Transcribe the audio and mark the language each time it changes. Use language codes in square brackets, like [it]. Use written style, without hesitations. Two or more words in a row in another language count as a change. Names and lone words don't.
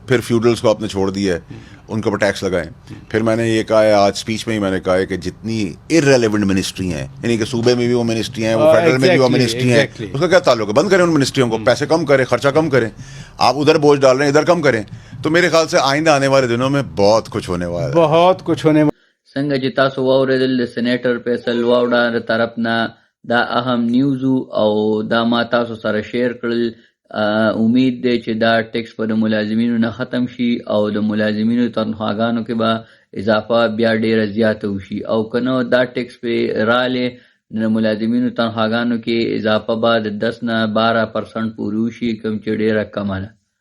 [ur] پھر فیوڈلس کو آپ نے چھوڑ دیا ہے, ان کے اوپر ٹیکس لگائیں. پھر میں نے یہ کہا ہے آج اسپیچ میں ہی, میں نے کہا ہے کہ جتنی [en] irrelevant ministry [ur] ہیں, یعنی کہ صوبے میں بھی وہ منسٹری ہیں, وہ فیڈرل میں بھی وہ منسٹری ہیں, اس کا کیا تعلق ہے؟ بند کریں ان منسٹریوں کو, پیسے کم کریں, خرچہ کم کریں. آپ ادھر بوجھ ڈال رہے ہیں, ادھر کم کریں. تو میرے خیال سے آئندہ آنے والے دنوں میں بہت کچھ ہونے والا ہے, بہت کچھ ہونے والا. [ps] څنګه چې تاسو واورېدل د سینیټر فیصل واوډا طرف نه دا اهم نیوز او دا ما تاسو سره شیر کړل. امید دی چې دا ټیکس په د ملازمینو نه ختم شي او د ملازمینو تنخواګانو کې به اضافه بیا ډیره زیاته وشي, او که نه دا ټیکس پې راغلی د ملازمینو تنخواګانو کې اضافه به د 10 نه 12% پورې وشي, کوم چې ډیره کمه ده.